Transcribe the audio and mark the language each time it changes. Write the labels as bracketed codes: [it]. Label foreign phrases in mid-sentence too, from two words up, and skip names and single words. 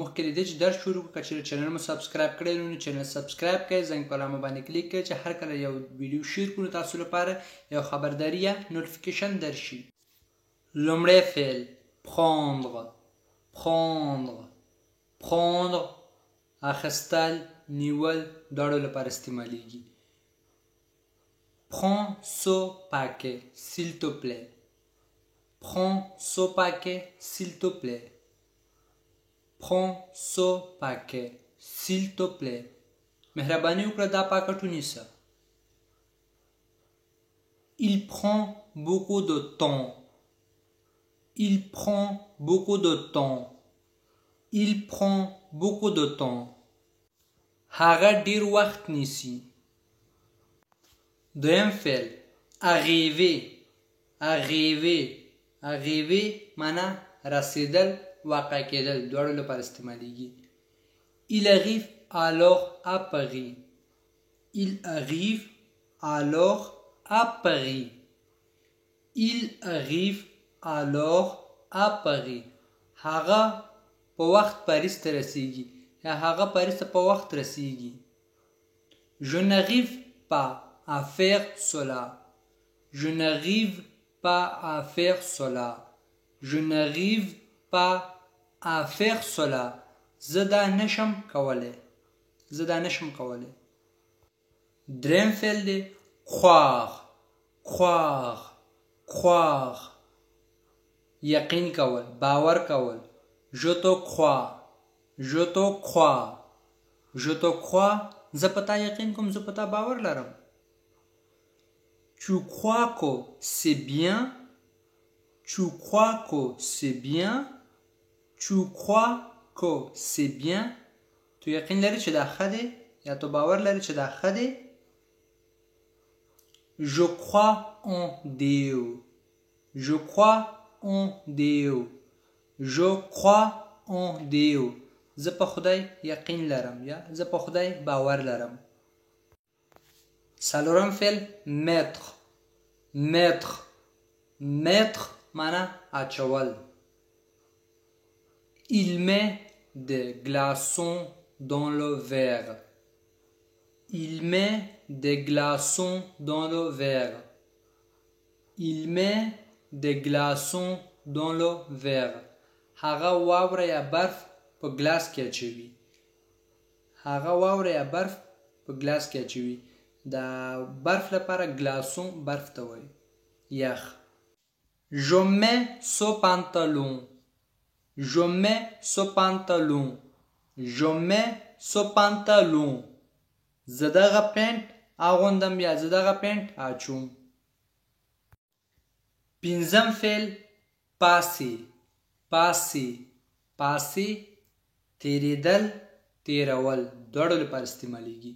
[ps] مخکې له دې چې درس شروع کړو، که چېرې چینل مو سبسکرایب کړی نو چینل سبسکرایب کړئ، زنګ په علامه باندې کلیک کړئ چې هر کله یو ویډیو شیر کړو تاسو لپاره یو خبرداری یا نوټیفیکیشن درشي. لومړی فعل prendre. prendre اخستل، نیول دواړو لپاره استعمالیږي. [fr] prends ce paquet s'il te plaît. prends ce paquet s'il te plaît. prends ce paquet s'il te plaît. [ps] مهرباني وکړه دا پاکټ ونیسه. [fr] il prend beaucoup de temps. il prend beaucoup de temps. il prend beaucoup de temps. [ps] هغه ډیر وخت نیسي. دویم فعل arriver معنا رسیدل، واقع کېدل دواړو لپاره استعمالیږي. [fr] il arrive alors à Paris. il arrive alors à Paris. il arrive alors à Paris. [ps] هغه په وخت پاریس ته رسیږي یا هغه پاریس ته په وخت رسیږي. [fr] je n'arrive pas à faire cela. je n'arrive pas à faire cela. je n'arrive pas à faire cela. [ps] زه دا نشم کولی. دریم فعل دی croire. یقین کول، باور کول. [fr] je te crois. [ps] زه پتا یقین کوم، زه پتا باور لرم. [fr] tu crois que c'est bien. tu crois que c'est bien. [ps] تو یقین لري چې دا ښه دی یا تو باور لري چې دا ښه دی. [fr] je crois en Dieu. je crois en Dieu. [ps] زه په خدای یقین لرم یا زه په خدای باور لرم. څلورم فعل mettre معنا اچول. [fr] il met des glaçons dans le verre. il met des glaçons dans le verre. [ps] هغه واوره یا برف په ګلاس کې اچوي. دا برف لپاره ګلاسون برف ته وایي، یخ. [fr] je mets ce pantalon. [ps] زه دغه پینټ اغوندم یا زه دغه پینټ اچوم. پنځم فعل passer. تیریدل، تیرول دواړو لپاره استعمالیږي.